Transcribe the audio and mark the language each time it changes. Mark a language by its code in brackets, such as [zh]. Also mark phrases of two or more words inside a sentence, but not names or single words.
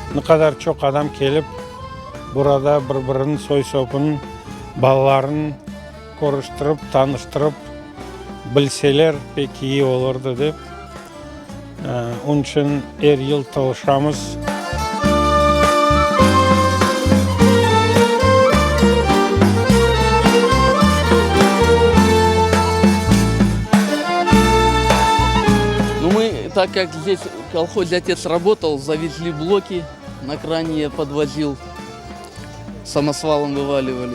[crh] kadar çok adam gelip burada birbirinin soy sopun, ballarını konuşturup, tanıştırıp bilseler pek iyi olurdu deb. Onun için her yıl çalışamız. [ru] Так как здесь в колхозе отец работал, завезли блоки, на кране я подвозил, самосвалом вываливали.